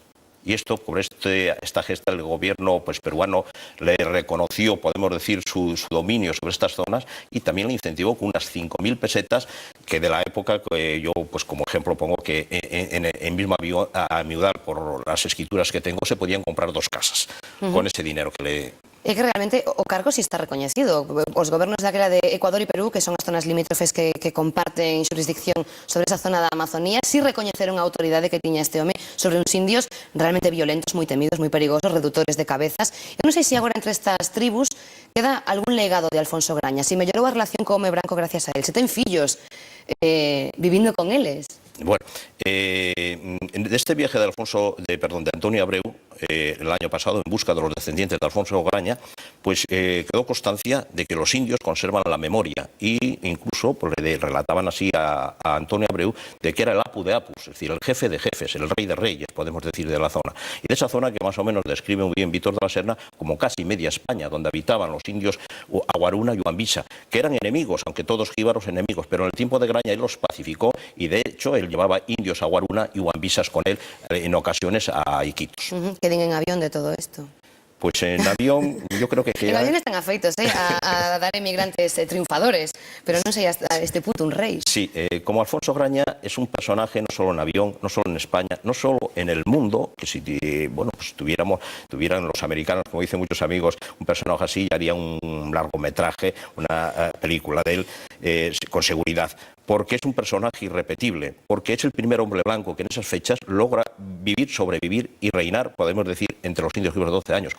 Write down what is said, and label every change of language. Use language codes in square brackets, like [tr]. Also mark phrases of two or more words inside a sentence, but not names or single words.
[es] Y esto, por esta gesta, el gobierno pues, peruano le reconoció, podemos decir, su dominio sobre estas zonas y también le incentivó con unas 5.000 pesetas que de la época que yo, pues como ejemplo, pongo que en mismo a Miudal, por las escrituras que tengo, se podían comprar 2 casas con ese dinero que le... [gl] É que realmente o cargo si está recoñecido. Os gobernos daquela de Ecuador e Perú, que son as zonas limítrofes que comparten xurisdicción sobre esa zona da Amazonía, si recoñeceron a autoridade que tiña este home sobre uns indios realmente violentos, moi temidos, moi perigosos, reductores de cabezas. Eu non sei se agora entre estas tribus queda algún legado de Alfonso Graña, si mellorou a relación co home branco [es] gracias a él, [gl] se ten fillos vivindo con eles. [es] Bueno, de este viaje de Antonio Abreu, el año pasado, en busca de los descendientes de Alfonso Graña, pues quedó constancia de que los indios conservan la memoria e incluso pues, le relataban así a Antonio Abreu de que era el apu de apus, es decir, el jefe de jefes, el rey de reyes, podemos decir, de la zona. Y de esa zona que más o menos describe muy bien Víctor de la Serna como casi media España, donde habitaban los indios Aguaruna y Huambisa, que eran enemigos, aunque todos jíbaros enemigos, pero en el tiempo de Graña él los pacificó y de hecho él llevaba indios Aguaruna y Huambisas con él en ocasiones a Iquitos. Que den en avión de todo esto. Pues en avión, yo creo que... [gl] En avión están afeitos a dar emigrantes triunfadores, pero non sei [es] hasta este punto [gl] un rei. [es] Sí, como Alfonso Graña es un personaje no solo en avión, no solo en España, no solo en el mundo, que si bueno, pues tuvieran los americanos, como dicen muchos amigos, un personaje así, ya haría un largometraje, una película de él con seguridad. porque es un personaje irrepetible, porque es el primer hombre blanco que en esas fechas logra vivir, sobrevivir y reinar, podemos decir, entre los indios jíbaros 12 años.